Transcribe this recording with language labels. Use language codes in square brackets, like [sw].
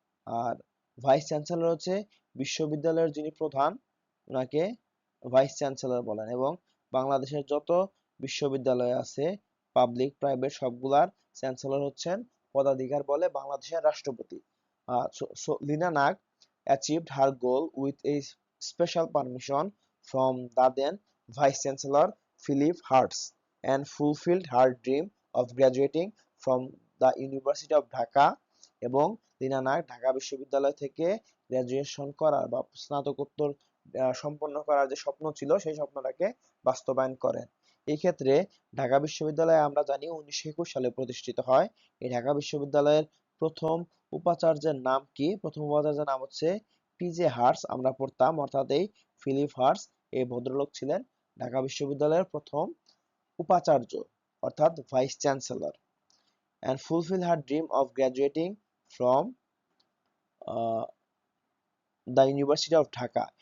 [bn] আর vice chancellor হচ্ছে বিশ্ববিদ্যালয়ের যিনি প্রধান, ওনাকে ভাইস চ্যান্সেলর বলেন। এবং বাংলাদেশের যত বিশ্ববিদ্যালয় আছে, পাবলিক প্রাইভেট, সবগুলার চ্যান্সেলর হচ্ছেন পদাধিকার বলে বাংলাদেশের রাষ্ট্রপতি। [en] Leena Nag achieved her goal with a special permission from the then Vice Chancellor Philip Hertz and fulfilled her dream of graduating from the University of Dhaka, এবং লীনা নাগ ঢাকা বিশ্ববিদ্যালয় থেকে graduation করার বা স্নাতকোত্তর সম্পন্ন করার যে স্বপ্ন ছিল, সেই স্বপ্নটাকে বাস্তবায়ন করেন। [bn] এই ক্ষেত্রে ঢাকা বিশ্ববিদ্যালয় আমরা জানি 1921 সালে প্রতিষ্ঠিত হয়। এই ঢাকা বিশ্ববিদ্যালয়ের প্রথম উপাচার্যের নাম কি? প্রথম উপাচার্যের নাম হচ্ছে পিজে হার্টস আমরা পড়তাম, অর্থাৎ এই ফিলিপ হার্টস এই ভদ্রলোক ছিলেন ঢাকা বিশ্ববিদ্যালয়ের প্রথম উপাচার্য অর্থাৎ vice chancellor, and fulfill her dream of graduating from the university of Dhaka.